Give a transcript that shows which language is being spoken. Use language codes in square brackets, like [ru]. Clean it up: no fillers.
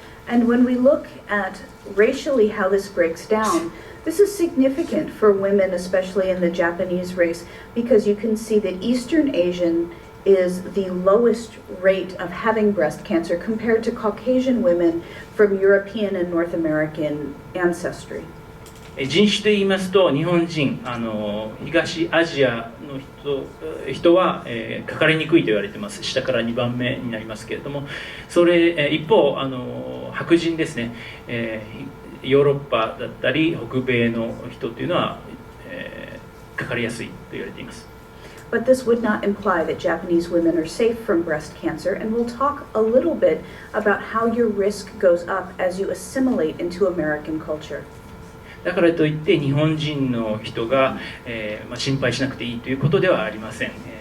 [en] And when we look at racially how this breaks down, this is significant for women, especially in the Japanese race, because you can see that Eastern Asian is the lowest rate of having breast cancer compared to Caucasian women from European and North American ancestry. [ja] 人種で言いますと日本人東アジアの人は、かかりにくいと言われています。下から2番目になりますけれども、それ、一方白人ですね、ヨーロッパだったり北米の人というのは、かかりやすいと言われています。 [en] But this would not imply that Japanese women are safe from breast cancer, and we'll talk a little bit about how your risk goes up as you assimilate into American culture. [ja] だからといって日本人の人が、心配しなくていいということではありません。